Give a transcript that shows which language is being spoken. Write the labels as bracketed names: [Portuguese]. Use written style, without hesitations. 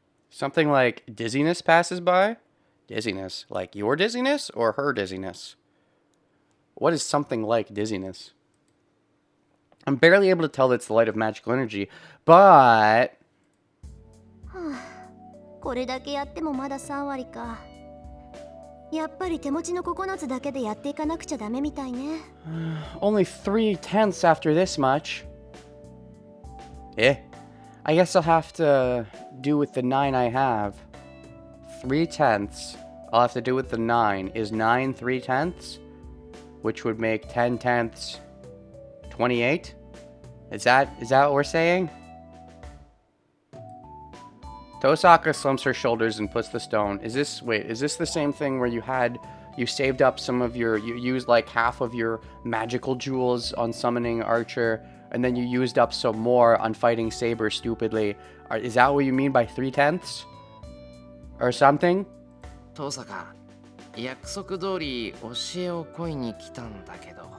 [English] Something like dizziness passes by? Dizziness? Like your dizziness or her dizziness? What is something like dizziness? I'm barely able to tell that it's the light of magical energy, but... [Japanese] これだけやってもまだ3割か。やっぱり手持ちの9つだけでやっていかなくちゃダメみたいね。 [English] Only 3/10 after this much. I guess I'll have to do with the 9 I have. 3/10. I'll have to do with the 9. Is 9 3/10? Which would make 10/10 28? Is that what we're saying? Tosaka slumps her shoulders and puts the stone. Is this the same thing where you saved up some of you used like half of your magical jewels on summoning Archer, and then you used up some more on fighting Saber stupidly? Is that what you mean by 3/10? Or something? [Japanese] 遠坂、約束通り教えを請いに来たんだけど。